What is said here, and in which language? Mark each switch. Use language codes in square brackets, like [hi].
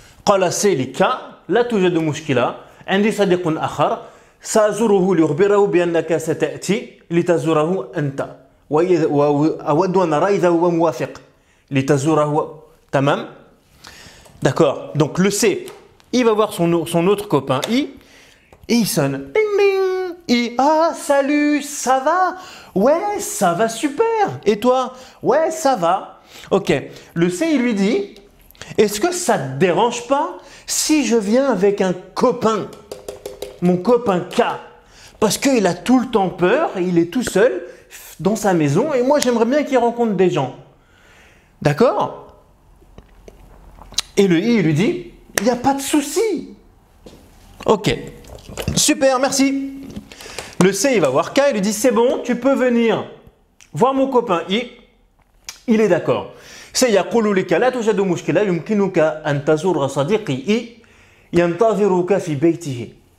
[ar] قال C لك لا توجد مشكلة عندي صديق آخر سأزوره لأخبره بأنك ستأتي لتزوره أنت وأود أن أرى إذا هو موافق لتزوره. تمام. [fr] D'accord. Donc le C, il va voir son autre copain I et il sonne. Ding ding. I, ah salut, ça va? Ouais, ça va super. Et toi? Ouais, ça va. Ok. Le C, il lui dit, est-ce que ça te dérange pas si je viens avec un copain, mon copain K? Parce qu'il a tout le temps peur et il est tout seul dans sa maison et moi j'aimerais bien qu'il rencontre des gens. D'accord? Et le I, il lui dit, il n'y a pas de souci. Ok, super, merci. Le C, il va voir K, il lui dit, c'est bon, tu peux venir voir mon copain I. Il est d'accord. [ar] C, يقول لك لا توجد مشكلة يمكنك أن تزور صديقي I ينتظرك في بيته.